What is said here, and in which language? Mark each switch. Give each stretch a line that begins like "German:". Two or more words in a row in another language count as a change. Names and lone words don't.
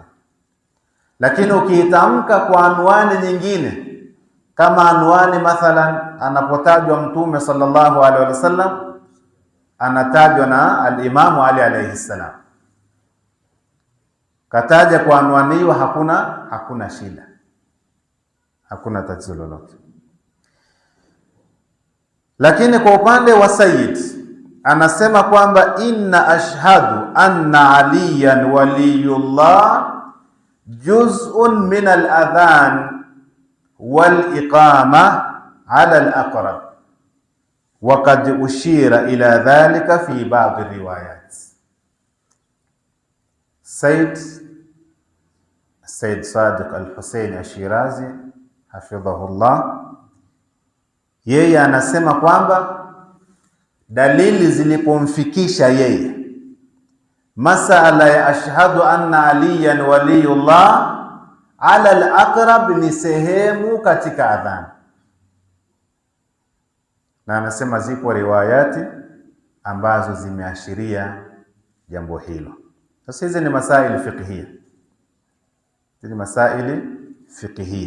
Swahili: Lakini ukiitamka kwa anwani nyingine, kama anwani mathalan anapotajwa Mtume
Arabic: صلى الله عليه وسلم
Swahili: anatajwa na al-Imam Ali
Arabic: عليه السلام,
Swahili: kataja kwa anwani hiyo, hakuna shida, hakuna tatizo lolote. Lakini kwa upande wa Sayyid anasema kwamba
Arabic: إن أشهد أن عليا ولي الله جزء من الأذان والإقامة على الأقرب وقد أشير إلى ذلك في بعض الروايات.
Swahili: Sayyid Sadiq al-Hussein al-Shirazi hafidhahullah, yeye anasema kwamba dalili zilipomfikisha yeye masala ya
Arabic: أشهد أن عليا ولي الله على الأقرب
Swahili: ni sehemu katika adhana, na anasema zipo riwayati ambazo zimeashiria jambo hilo. Sasa hizi ni
Arabic: مسائل فقهية,
Swahili: hizi ni
Arabic: مسائل فقهية.